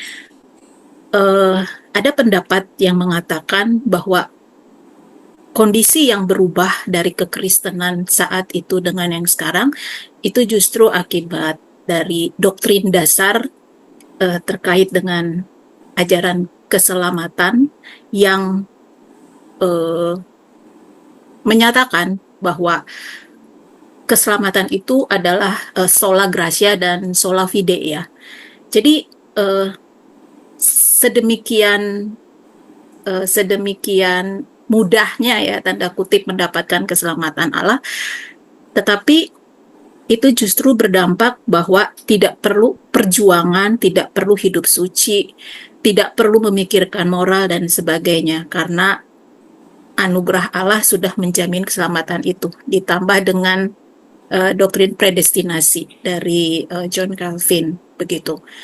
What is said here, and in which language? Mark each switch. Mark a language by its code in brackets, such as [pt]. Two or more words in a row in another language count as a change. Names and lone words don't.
[id] Ada pendapat yang mengatakan bahwa kondisi yang berubah dari kekristenan saat itu dengan yang sekarang itu justru akibat dari doktrin dasar terkait dengan ajaran keselamatan yang menyatakan bahwa keselamatan itu adalah [la] sola gratia [id] dan [la] sola fide [id] ya. Jadi sedemikian mudahnya ya, tanda kutip, mendapatkan keselamatan Allah, tetapi itu justru berdampak bahwa tidak perlu perjuangan, tidak perlu hidup suci, tidak perlu memikirkan moral dan sebagainya, karena anugerah Allah sudah menjamin keselamatan itu, ditambah dengan doktrin predestinasi dari John Calvin begitu.